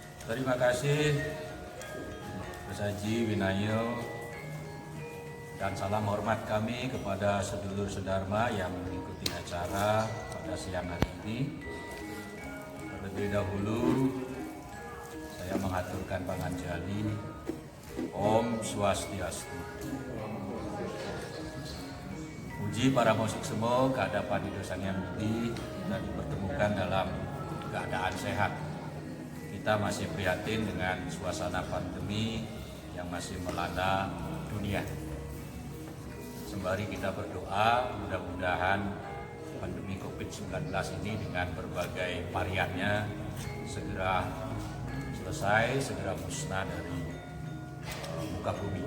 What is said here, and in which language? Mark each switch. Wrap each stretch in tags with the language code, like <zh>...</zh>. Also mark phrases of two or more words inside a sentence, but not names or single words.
<id>Terima kasih Mas Haji Winayo, dan salam hormat kami kepada sedulur sedharma yang mengikuti acara pada siang hari ini. Terlebih dahulu saya mengaturkan panganjali Om Swastiastu. Puji para musik semua kehadapan Hidup Sang Hyang Widi, kita dipertemukan dalam keadaan sehat. Kita masih prihatin dengan suasana pandemi yang masih melanda dunia. Sembari kita berdoa, mudah-mudahan pandemi COVID-19 ini dengan berbagai variannya segera selesai, segera musnah dari muka bumi.</id>